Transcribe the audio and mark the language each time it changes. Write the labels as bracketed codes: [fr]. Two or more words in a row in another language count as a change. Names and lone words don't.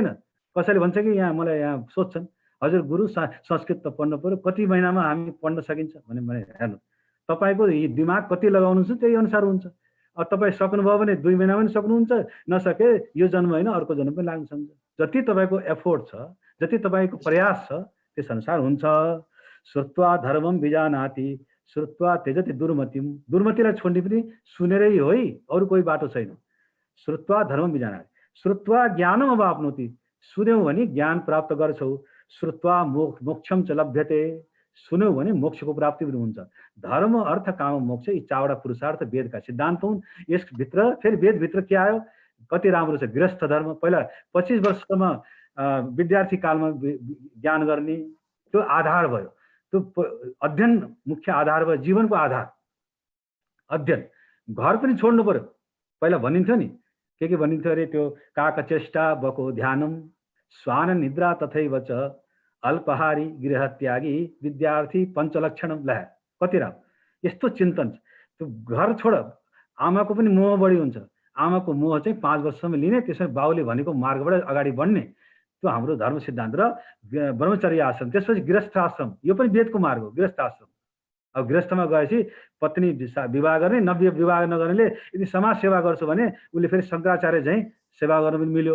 [ne] कसैले भन्छ कि यहाँ मलाई यहाँ सोध्छन्, हजुर गुरु संस्कृत त पढ्नु पर्यो, कति महिनामा हामी पढ्न सकिन्छ भने हेर्नु तपाईँको दिमाग कति लगाउनुहुन्छ त्यही अनुसार हुन्छ। अब तपाईँ सक्नुभयो भने 2 महिनामा पनि सक्नुहुन्छ, नसके यो जन्म होइन अर्को जन्म पनि लाग्न सक्छ। जति तपाईँको एफोर्ट छ, जति तपाईँको प्रयास छ त्यस अनुसार हुन्छ। [sa] श्रुत्वा धर्मम विजानाति श्रुत्वा त्यजति दुर्मतिम। [ne] दुर्मतिलाई छोड्ने पनि सुनेरै हो है, अरू कोही बाटो छैन। [sa] श्रुत्वा धर्मम विजानाति श्रुत्वा ज्ञानम अवाप्नोति। [ne] सुन्यौ भने ज्ञान प्राप्त गर्छौ। [sa] श्रुत्वा मोक्षम च लभ्यते। [ne] सुन्यौ भने मोक्षको प्राप्ति पनि हुन्छ। धर्म अर्थ काम मोक्ष यी 4वटा पुरुषार्थ वेदका सिद्धान्त हुन्। यसभित्र फेरि वेदभित्र के आयो? कति राम्रो छ गृहस्थ धर्म। पहिला 25 वर्षसम्म विद्यार्थी कालमा ज्ञान गर्ने, त्यो आधार भयो। त्यो अध्ययन मुख्य आधार भयो, जीवनको आधार अध्ययन। घर पनि छोड्नु पर्यो। पहिला भनिन्थ्यो नि के भनिन्थ्यो अरे, त्यो [sa] काकचेष्टा बको ध्यानम स्वान निद्रा तथैव च अल्पहारी गृहत्यागी विद्यार्थी पञ्चलक्षणम। [ne] ल कति राम्रो यस्तो चिन्तन छ। त्यो घर छोड। आमाको पनि मोह बढी हुन्छ। आमाको मोह चाहिँ 5 वर्षसम्म लिने, त्यसमा बाउले भनेको मार्गबाट अगाडि बढ्ने, त्यो हाम्रो धर्म सिद्धान्त र ब्रह्मचर्य आश्रम। त्यसपछि गृहस्थ आश्रम, यो पनि वेदको मार्ग हो गृहस्थ आश्रम। अब गृहस्थमा गएपछि पत्नी विवाह गर्ने, नव्य विवाह नगर्नेले यदि समाज सेवा गर्छ भने उसले फेरि शङ्कराचार्य झैँ सेवा गर्न पनि मिल्यो।